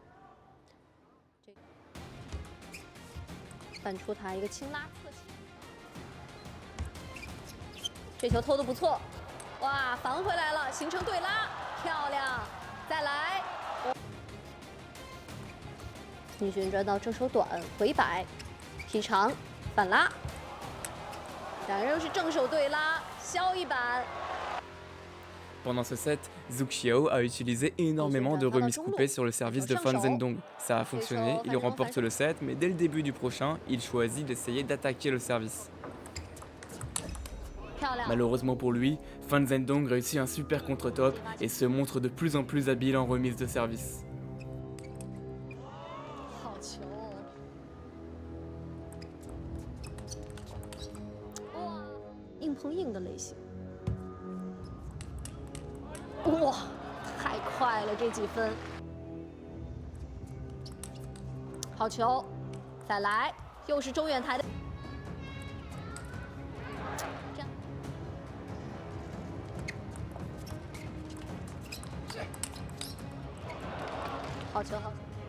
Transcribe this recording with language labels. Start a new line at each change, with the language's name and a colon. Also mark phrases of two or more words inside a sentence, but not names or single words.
Chinese: 反出台一个轻拉侧切，这球偷的不错，哇，反回来了，形成对拉，漂亮！再来，逆旋转到正手短，回摆，劈长，反拉，两个人又是正手对拉，削一板。
French: Pendant ce set, Zhu Xiao a utilisé énormément de remises coupées sur le service de Fan Zhendong. Ça a fonctionné, il remporte le set, mais dès le début du prochain, il choisit d'essayer d'attaquer le service. Malheureusement pour lui, Fan Zhendong réussit un super contre-top et se montre de plus en plus habile en remise de service.
Chinese: 好球！哇，硬碰硬的类型。哇，太快了，这几分！好球，再来，又是中远台的，这样，好球，好球！